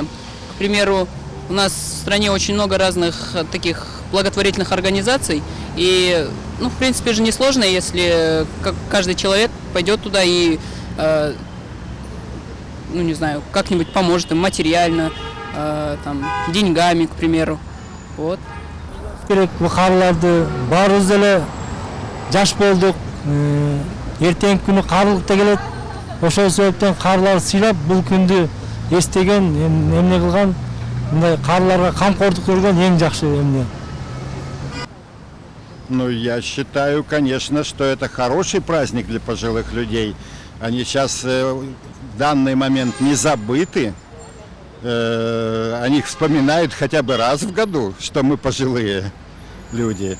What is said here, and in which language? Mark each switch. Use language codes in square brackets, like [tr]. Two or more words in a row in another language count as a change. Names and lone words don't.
[ru] К примеру, у нас в стране очень много разных таких благотворительных организаций. И, в принципе же несложно, если каждый человек пойдет туда и, как-нибудь поможет им материально, деньгами, к примеру. Вот. [ky] Баарыбыз эле жаш болдук. Эртеңки күнү карлык да келет. Ошол себептен карларды сыйлап, бул күндү эстеген, эмне кылган, мындай карларга камкордук көргөн эң жакшы эмне. [ru] Я считаю, конечно, что это хороший праздник для пожилых людей. Они сейчас в данный момент не забыты. О них вспоминают хотя бы раз в году, что мы пожилые люди.